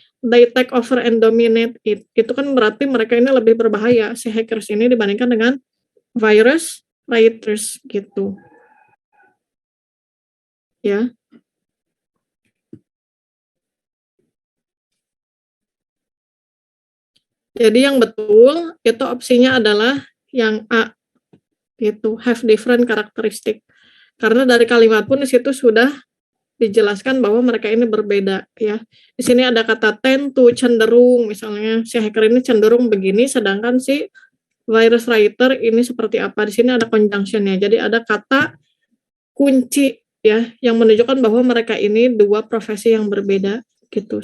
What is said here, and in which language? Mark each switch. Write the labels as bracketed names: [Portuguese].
[English] They take over and dominate it. [Indonesian] Itu kan berarti mereka ini lebih berbahaya si hackers ini dibandingkan dengan virus writers gitu. Ya. Jadi yang betul itu opsinya adalah yang A. [English] Itu have different characteristic. [Indonesian] Karena dari kalimat pun di situ sudah dijelaskan bahwa mereka ini berbeda ya. Di sini ada kata tend to cenderung misalnya si hacker ini cenderung begini sedangkan si virus writer ini seperti apa. Di sini ada conjunctionnya. Jadi ada kata kunci ya yang menunjukkan bahwa mereka ini dua profesi yang berbeda gitu.